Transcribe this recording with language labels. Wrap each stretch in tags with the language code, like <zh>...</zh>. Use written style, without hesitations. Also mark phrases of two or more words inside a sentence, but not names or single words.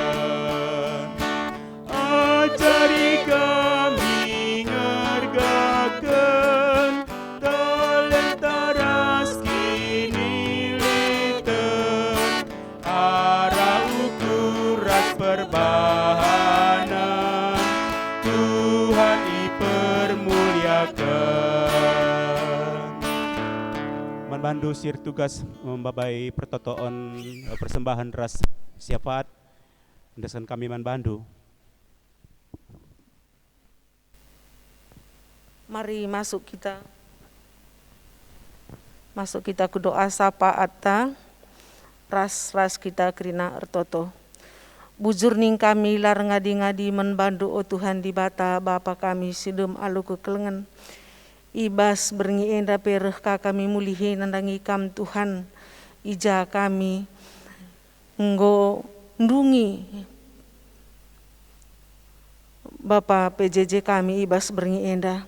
<btx>Ajari kami ngergakan talenta ras kini liten, arah ukur ras perbahanan, Tuhan dipermuliakan. Manbandu sir tugas membabai pertotoan persembahan ras syafaat, endaskan kami manbandu.</btx> <id>Mari masuk kita ke doa</id> <btx>sapa atta ras kita kerina ertoto. Bujur ning kami lar ngadi-ngadi menbandu o Tuhan di bata Bapa kami sidum alu kekelengan. Ibas berngi enda pereh ka kami mulihi nandangi kam Tuhan. Ija kami nggo ndungi Bapa PJJ kami ibas berngi enda.</btx>